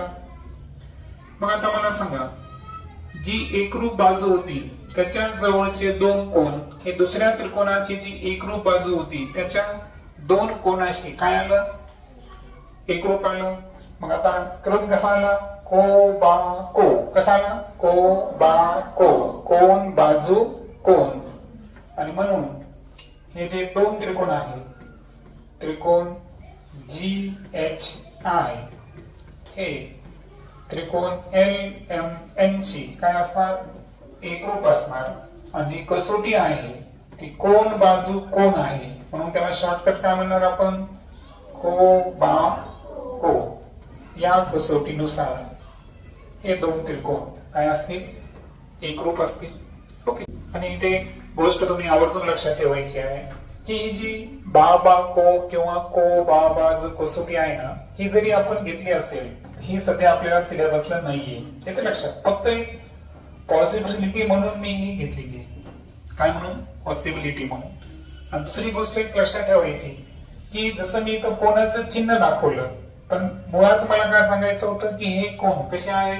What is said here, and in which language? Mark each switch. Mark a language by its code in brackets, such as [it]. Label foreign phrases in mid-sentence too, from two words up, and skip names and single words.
[mr] मग आता मला सांगा जी एकरूप बाजू होती त्याच्या जवळचे दोन कोण हे दुसऱ्या त्रिकोणाची जी एकरूप बाजू होती त्याच्या दोन कोणाशी काय आलं एकरूप आलं. मग आता क्रम कसा आला को बा को. कसा आला को बा को कोण बाजू कोण. आणि म्हणून हे जे दोन त्रिकोण आहेत त्रिकोण जी एच आय हे त्रिकोण एल एम एन शी काय असणार एकरूप असणार. आणि जी कसोटी आहे ती कोण बाजू कोण आहे म्हणून त्याला शॉर्टकट काय म्हणणार आपण को बा को. या कसोटीनुसार हे दोन त्रिकोण काय असतील एकरूप असतील. ओके. आणि इथे गोष्ट तुम्ही आवर्जून लक्षात ठेवायची आहे की ही जी बा बा को किंवा को बा बा जो कसोटी आहे ना ही जरी आपण घेतली असेल ही सध्या आपल्याला सिलेबसला नाहीये. येते लक्षात. फक्त पॉसिबिलिटी म्हणून मी ही घेतलेली आहे. काय म्हणून? पॉसिबिलिटी म्हणून. आणि दुसरी गोष्ट एक लक्षात ठेवायची की जसं मी इथं कोणाचं चिन्ह दाखवलं, पण मुळात मला काय सांगायचं होतं की हे कोण कसे आहे?